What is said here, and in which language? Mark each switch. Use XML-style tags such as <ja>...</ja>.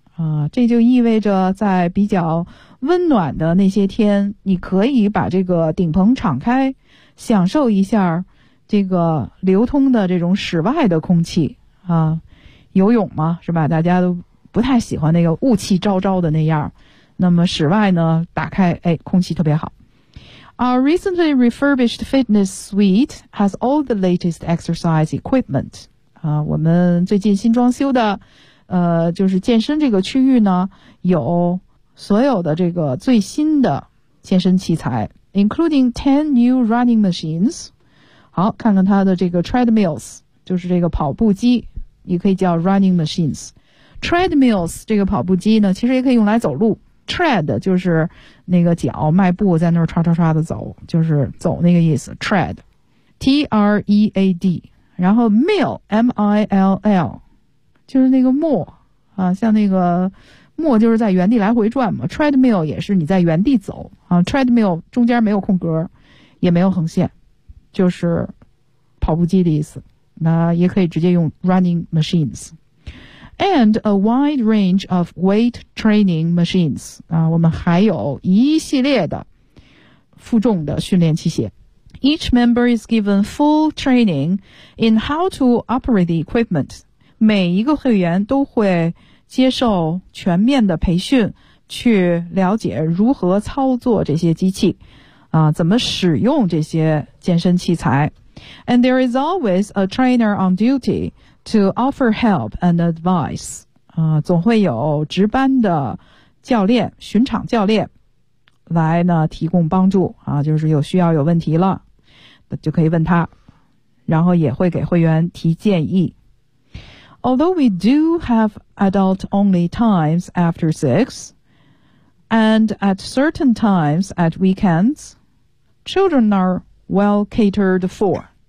<zh>啊，这就意味着在比较温暖的那些天，你可以把这个顶棚敞开，享受一下这个流通的这种室外的空气啊。游泳嘛，是吧？大家都不太喜欢那个雾气昭昭的那样。那么室外呢，打开，哎，空气特别好。</zh> <en>Our recently refurbished fitness suite has all the latest exercise equipment.</en> <zh>啊，我们最近新装修的。就是健身这个区域呢有所有的这个最新的健身器材</zh> <en>including 10 new running machines.</en> <zh>好，看看它的这个 treadmills, 就是这个跑步机，也可以叫 running machines. Treadmills 这个跑步机呢其实也可以用来走路， tread 就是那个脚迈步在那儿刷刷刷的走，就是走那个意思， tread T-R-E-A-D, 然后 mill M-I-L-L,就是那个磨啊，像那个磨就是在原地来回转嘛。 treadmill 也是你在原地走啊 ，treadmill 中间没有空格，也没有横线，就是跑步机的意思。那也可以直接用 running machines。</zh> <en>and a wide range of weight training machines.</en> <zh>我们还有一系列的负重的训练器械。</zh> <en>Each member is given full training in how to operate the equipment.</en> <zh>每一个会员都会接受全面的培训，去了解如何操作这些机器，怎么使用这些健身器材。</zh> <en>And there is always a trainer on duty to offer help and advice.</en> <zh>总会有值班的教练，巡场教练来呢提供帮助，就是有需要有问题了就可以问他，然后也会给会员提建议。</zh> <en>Although we do have adult only times after 6, and at certain times at weekends, children are well catered for.</en>